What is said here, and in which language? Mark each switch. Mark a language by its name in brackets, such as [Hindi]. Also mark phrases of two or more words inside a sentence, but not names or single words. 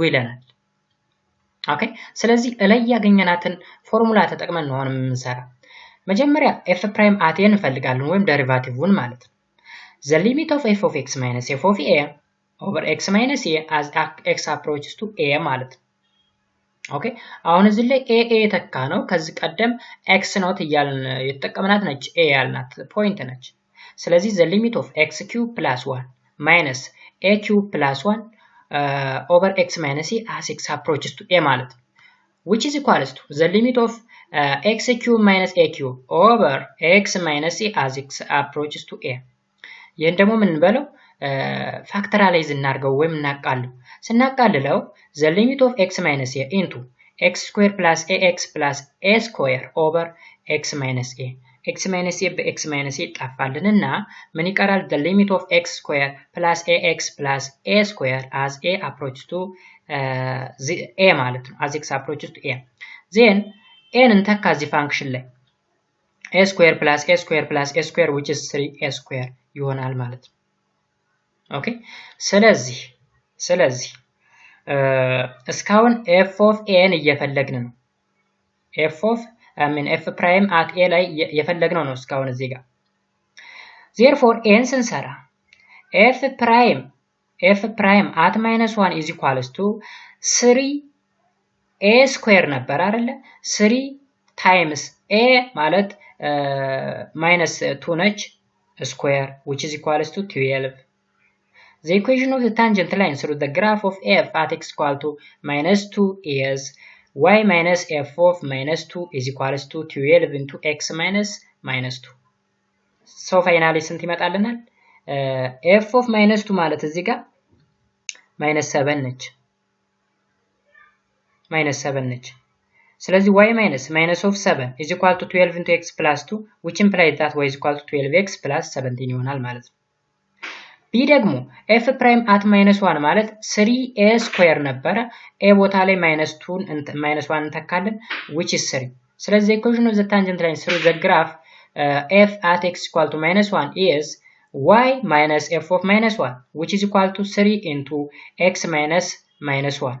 [Amharic] ይለናል። ኦኬ ስለዚህ ላይ ያገኘናትን ፎርሙላ ተጠቅመን ነው አሁን የምንሰራ። መጀመሪያ [English] f prime at a [Amharic] እንፈልጋለን ወይም ዴሪቫቲቭን ማለት ነው። [English] the limit of f of x minus f of a over x minus a as x approaches to a [Amharic] ማለት ነው። ኦኬ አሁን እዚህ ላይ a ተካ ነው። ከዚህ ቀደም x ኖት እያልን የተጠቀምናት ነች a ያልናት ፖይንት ነች። ስለዚህ the [English] limit of x cube plus 1 minus a cube plus 1 over x minus a as x approaches to a [Amharic] ማለት ነው [English] which is equals to the limit of x cube minus a cube over x minus a as x approaches to a [Amharic] ይሄን ደግሞ ምን እንበለው ፋክተራላይዝ እናርገው ወይም እናቃልለው። ስናቃልለው [English] the limit of x minus a into x square plus ax plus a square over x minus a x minus a በx minus a [Amharic] ይጣፋልንና ምን ይቀራል? [English] the limit of x square plus ax plus a square as a approaches to a [Amharic] ማለት ነው [English] as x approaches to a then a [Amharic] እንተካ እዚህ ፋንክሽን ላይ [English] a square plus a square plus a square which is 3a square [Amharic] ይሆናል ማለት ነው። ኦኬ ስለዚህ እስካሁን [English] f of a [Amharic] ን እየፈለግን ነው። [English] f prime at a [Amharic] ላይ የፈለግነው ነው እስካሁን እዚህ ጋር። [English] therefore a [Amharic] ን ስንሰራ [English] f prime at minus 1 is equals to 3a square [Amharic] ነበር አይደለ? [English] 3 times a ማለት minus 2 ነች square which is equals to 12. The equation of the tangent line through the graph of f at x equal to minus 2 is y minus f of minus 2 is equals to 12 into x minus 2. So finally [Amharic] ስንት ይመጣልናል? [English] f of minus 2 [Amharic] ማለት እዚህ ጋር [English] minus 7 [Amharic] ነች። ስለዚህ [English] y minus of 7 is equal to 12 into x plus 2 which implies that y is equal to 12x plus 17 [Amharic] ይሆናል ማለት ነው። [English] b ደግሞ f prime at minus 1 ማለት 3a square [Amharic] ነበረ a ቦታ ላይ [English] minus 1 እንተካለን which is 3 ስለዚህ the equation of the tangent line through the graph f at x equal to minus 1 is y minus f of minus 1, which is equal to 3 into x minus minus 1.